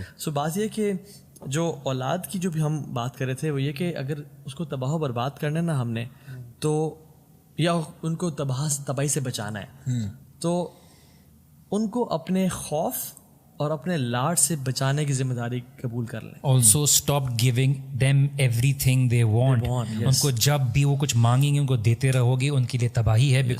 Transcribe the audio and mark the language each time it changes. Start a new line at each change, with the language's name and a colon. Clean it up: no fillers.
Urdu: سو بات یہ کہ جو اولاد کی جو بھی ہم بات کر رہے تھے وہ یہ کہ اگر اس کو تباہ و برباد کرنا ہے نا ہم نے, تو یا ان کو تباہی سے بچانا ہے, تو ان کو اپنے خوف اور اپنے لاڈ سے بچانے کی ذمہ داری قبول کر لیں.
English: Also stop giving them everything they want.
Urdu: ان کو جب بھی وہ کچھ مانگیں گے ان کو دیتے رہو گے, ان کے لیے تباہی ہے.